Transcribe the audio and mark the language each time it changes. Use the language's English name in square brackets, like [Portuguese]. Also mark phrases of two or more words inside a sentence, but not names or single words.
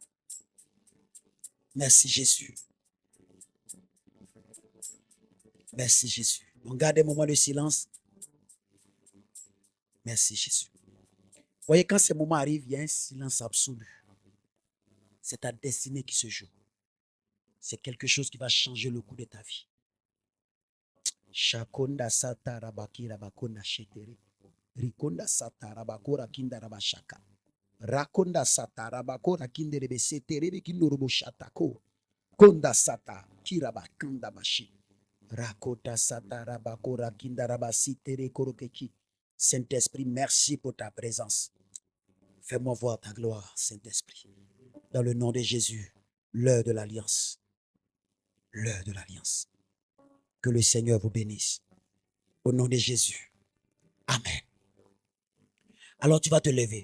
[French] Merci Jésus. Merci Jésus. On garde un moment de silence. Merci Jésus. Vous voyez, quand ce moment arrive, il y a un silence absolu. C'est ta destinée qui se joue. C'est quelque chose qui va changer le cours de ta vie. Shakonda sata rabaki rabakonda shetere. Rikonda sata rabakora kinda rabashaka. Rakonda sata rabakora kinde rebesetere bekindo robo shatako. Konda sata kirabakanda bashi. Rakota sata rabakora kinda rabasitere korokeki. Saint-Esprit, merci pour ta présence. Fais-moi voir ta gloire, Saint-Esprit. Dans le nom de Jésus, l'heure de l'alliance. L'heure de l'alliance. Que le Seigneur vous bénisse. Au nom de Jésus. Amen. Alors tu vas te lever.